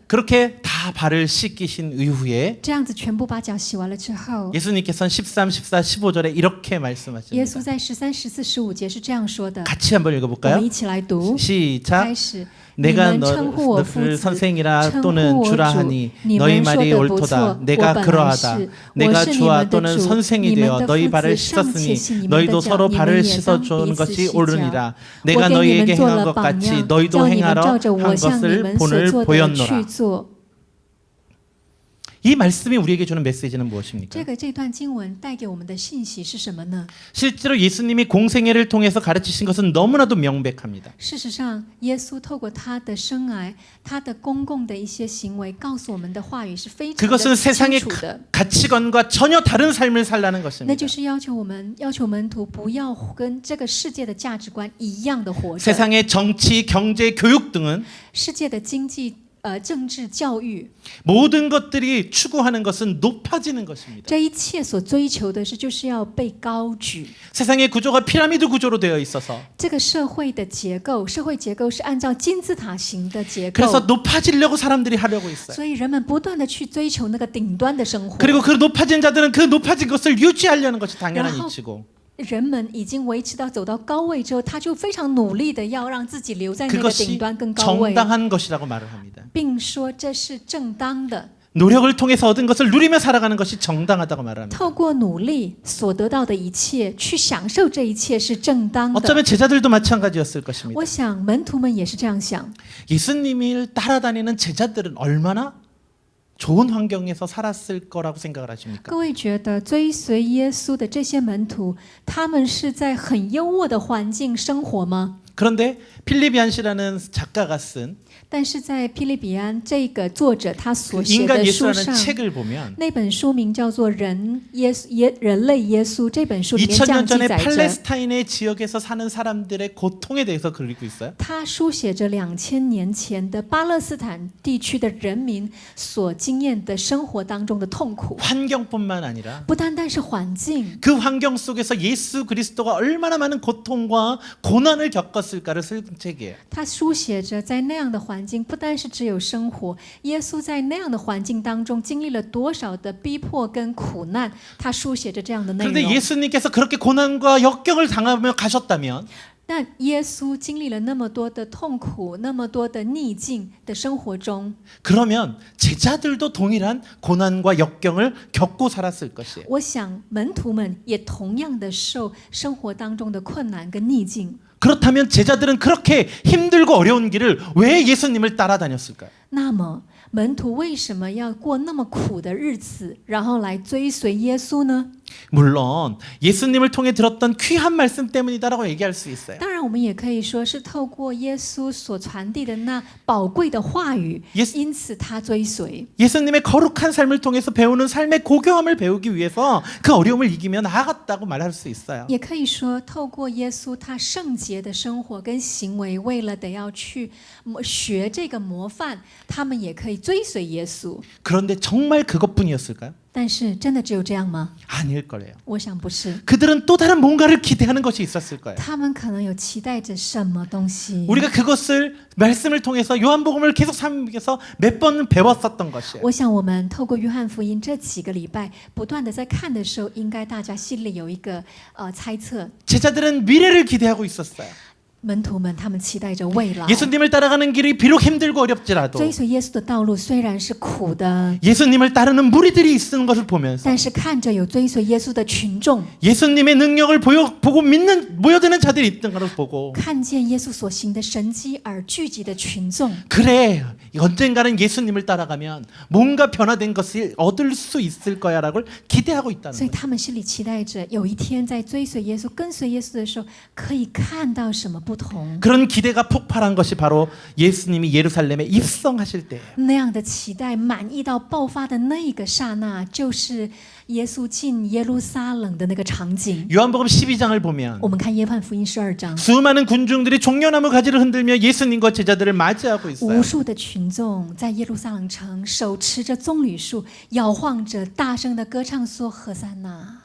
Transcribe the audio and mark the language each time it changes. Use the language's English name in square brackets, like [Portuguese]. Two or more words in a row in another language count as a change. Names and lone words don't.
[Korean] 그렇게 다 발을 씻기신 이후에 [Chinese] 这样子全部把脚洗完了之后， [Korean] 예수님께서는 13, 14, 15절에 이렇게 [Chinese] 耶 [Korean] 말씀하십니다. [Chinese] 稣在13、14、15节是这样说的。 [Korean] 같이 한번 [Chinese] 我们 [Korean] 읽어볼까요? [Chinese] 一起来读。 [Korean] 시작. [Chinese] 开始，你 [Korean] 내가 [Chinese] 们称呼我夫 [Korean] 너를 [Chinese] 子， [Korean] 선생이라 [Chinese] 称呼 [Korean] 또는 [Chinese] 我 [Korean] 주라 [Chinese] 主， [Korean] 하니 [Chinese] 你 [Korean] 너희 [Chinese] 们说 [Korean] 말이 [Chinese] 的不 [Korean] 옳도다. [Chinese] 错。我 [Korean] 내가 [Chinese] 本来 [Korean] 그러하다. [Chinese] 是，我 [Korean] 내가 [Chinese] 是你 [Korean] 주와 [Chinese] 们的 [Korean] 또는 [Chinese] 主， [Korean] 선생이 [Chinese] 你们 [Korean] 되어 [Chinese] 的 [Korean] 너희 [Chinese] 夫 [Korean] 발을 [Chinese] 子尚且 [Korean] 씻었으니 [Chinese] 洗你们的 [Korean] 너희도 [Chinese] 脚， [Korean] 서로 [Chinese] 你们 [Korean] 발을 [Chinese] 也当 [Korean] 씻어주는 [Chinese] 彼此 [Korean] 것이 [Chinese] 洗脚。 [Korean] 옳으니라. [Chinese] 我 [Korean] 내가 [Chinese] 给你 [Korean] 너희에게 [Chinese] 们做 [Korean] 행한 [Chinese] 了 [Korean] 것 [Chinese] 榜 [Korean] 같이 [Chinese] 样， [Korean] 너희도 [Chinese] 叫你们 [Korean] 행하라 [Chinese] 照着我 [Korean] 한 [Chinese] 向你 [Korean] 것을 [Chinese] 们所 [Korean] 본을 [Chinese] 做的去 [Korean] 보였노라. [Chinese] 做。 [Korean] 이 말씀이 우리에게 주는 메시지는 무엇입니까? [Chinese] 这段经文带给我们的信息是什么呢？ [Korean] 실제로 예수님이 공생애를 통해서 가르치신 것은 너무나도 명백합니다. [Chinese] 事实上，耶稣透过他的生涯、他的公共的一些行为，告诉我们的话语是非常 [Korean] 그것은 [Chinese] 的 [Korean] 세상의 [Chinese] 清楚的。 [Korean] 가치관과 전혀 다른 삶을 살라는 [Chinese] 那 [Korean] 것입니다. [Chinese] 就是要求门徒不要跟这个世界的价值观一样的活着。 [Korean] 세상의 정치, 경제, 교육 등은 [Chinese] 世界的经济、政治、教育， [Korean] 모든 것들이 추구하는 것은 높아지는 것입니다. [Chinese] 这一切所追求的就是要被高举。 [Korean] 세상의 구조가 피라미드 구조로 되어 있어서 [Chinese] 这个社会结构是按照金字塔形的结 [Korean] 그래서 [Chinese] 构， [Korean] 높아지려고 사람들이 하려고 있어요. [Chinese] 所以人们不断的去追求那个顶端的生活。 [Korean] 그리고 그 높아진 자들은 그 높아진 것을 유지하려는 것이 당연한 [Chinese] 然后 [Korean] 이치고 [Chinese] 人们已经维持到走到高位之后，他就非常努力的要让自己留在那个顶 [Korean] 그것이 [Chinese] 端更高位， [Korean] 정당한 것이라고 말을 합니다. [Chinese] 并说这是正当的。 [Korean] 노력을 통해서 얻은 것을 누리며 살아가는 것이 정당하다고 말합니다. [Chinese] 透过努力所得到的一切，去享受这一切是正当的。 [Korean] 어쩌면 제자들도 마찬가지였을 것입니다. [Chinese] 我想门徒们也是这样想。 [Korean] 예수님을 따라다니는 제자들은 얼마나 좋은 환경에서 살았을 거라고 생각을 하십니까? [Chinese] 各位觉得追随耶稣的这些门徒，他们是在很优渥的环境生活吗？ [Korean] 그런데 필리비안 씨라는 작가가 쓴 [Chinese] 但是在霹雳比安这个作者他所 [Korean] 그 [Chinese] 写 [Korean] 인간 [Chinese] 的书 [Korean] 예수라는 [Chinese] 上， [Korean] 책을 보면 [Chinese] 那本书名叫做《人类耶稣》。这本书里面这 [Korean] 2000년 [Chinese] 样记 [Korean] 전에 [Chinese] 载着， [Korean] 팔레스타인의 지역에서 사는 사람들의 고통에 대해서 그리고 있어요. [Chinese] 他书写着2000年前的巴勒斯坦地区的人民所经验的生活当中的痛苦， [Korean] 환경뿐만 아니라 [Chinese] 不单单是环境， [Korean] 그 환경 속에서 예수 그리스도가 얼마나 많은 고통과 고난을 겪었을까를 쓴 책이에요. [Chinese] 他书写着在那样的环境，不单是只有生活，耶稣在那样的环境当中经历了多少的逼迫跟苦难，他书写着这样的内 [Korean] 그런데 [Chinese] 容。 [Korean] 예수님께서 그렇게 고난과 역경을 당하며 가셨다면 [Chinese] 但耶稣经历了那么多的痛苦，那么多的逆境的生活中， [Korean] 그러면 제자들도 동일한 고난과 역경을 겪고 살았을 것이에요. [Chinese] 我想门徒们也同样的受生活当中的困难跟逆境。 [Korean] 그렇다면 제자들은 그렇게 힘들고 어려운 길을 왜 예수님을 따라다녔을까요? [Chinese] 那么门徒为什么要过那么苦的日子，然后来追随耶稣呢？ [Korean] 물론 예수님을 통해 들었던 귀한 말씀 때문이다라고 얘기할 수 있어요. [Chinese] 当然，我们也可以说是透过耶稣所传递的那宝贵的话语， 因此他追随。 [Korean] 예수님의 거룩한 삶을 통해서 배우는 삶의 고교함을 배우기 위해서 그 어려움을 이기며 나아갔다고 말할 수 있어요. [Chinese] 也可以说，透过耶稣他圣洁的生活跟行为，为了得要去学这个模范，他们也可以追随耶稣。 [Korean] 그런데 정말 그것뿐이었을까요? [Chinese] 但是，真的只有这样吗？ [Korean] 아닐 거래요. [Chinese] 我想不是。 [Korean] 그들은 또 다른 뭔가를 기대하는 것이 있었을 거예요. [Chinese] 他们可能有期待着什么东西。 [Korean] 우리가 그것을 말씀을 통해서 요한복음을 계속 삶에서 몇 번 배웠었던 것이에요. [Chinese] 我想，我们透过约翰福音这几个礼拜，不断的在看的时候，应该大家心里有一个猜测。 [Korean] 제자들은 미래를 기대하고 있었어요. [Chinese] 门徒们，他们期待着未来。 [Korean] 예수님을 따라가는 길이 비록 힘들고 어렵지라도 [Chinese] 追随耶稣的道路虽然是苦的， [Korean] 예수님을 따르는 무리들이 있는 것을 보면서 [Chinese] 但是看着有追随耶稣的群众， [Korean] 예수님의 능력을 보고 믿는 모여드는 자들이 있던 것을 보고 [Chinese] 看见耶稣所行的神迹而聚集的群众， [Korean] 그래 언젠가는 예수님을 따라가면 뭔가 변화된 것을 얻을 수 있을 거야라고 기대하고 [Chinese] 所 [Korean] 있다는 [Chinese] 以 [Korean] 거예요. [Chinese] 他们心里期待着有一天在追随耶稣、跟随耶稣的时候，可以看到什么不同。 [Korean] 그런 기대가 폭발한 것이 바로 예수님이 예루살렘에 입성하실 때예요. [Chinese] 那样的期待满意到爆发的那一个刹那，就是耶稣进耶路撒冷的那个场景。 [Korean] 요한복음 12장을 보면 [Chinese] 我们看约翰福音12章， [Korean] 수많은 군중들이 종려나무 가지를 흔들며 예수님과 제자들을 맞이하고 있어요. [Chinese] 无数的群众在耶路撒冷城手持着棕榈树，摇晃着，大声的歌唱说：“何塞纳！”